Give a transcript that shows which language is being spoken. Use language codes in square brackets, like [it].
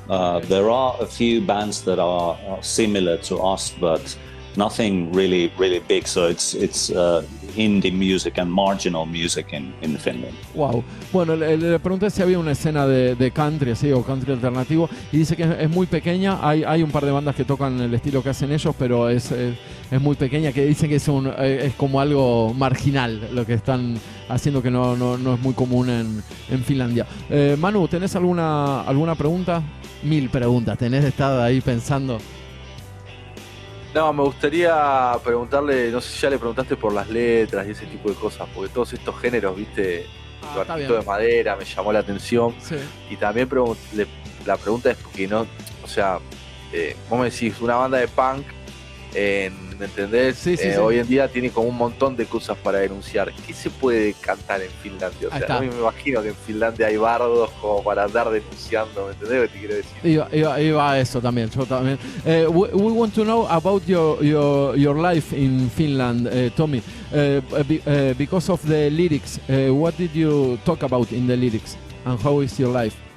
[en] There are a few bands that are similar to us, but nothing really big. So it's indie music and marginal music in Finland. Wow. [es] Bueno, le pregunté si había una escena de country, así, o country alternativo, y dice que es muy pequeña. Hay un par de bandas que tocan el estilo que hacen ellos, pero es muy pequeña, que dicen que es como algo marginal lo que están haciendo, que no es muy común en Finlandia. Manu, ¿tenés alguna pregunta? 1000 preguntas, tenés estado ahí pensando. No, me gustaría preguntarle, no sé si ya le preguntaste por las letras y ese tipo de cosas, porque todos estos géneros, viste, el barquito de madera me llamó la atención. Sí. Y también la pregunta es porque no, o sea, vos me decís, una banda de punk, ¿me entendés? Sí, hoy en día tiene como un montón de cosas para denunciar. ¿Qué se puede cantar en Finlandia? O sea, no me imagino que en Finlandia hay bardos como para andar denunciando, ¿me entendés lo que te quiero decir? Iba a eso también, yo también. [en] We want to know about your life in Finland, Tommy, because of the lyrics. What did you talk about in the lyrics, and how is your life?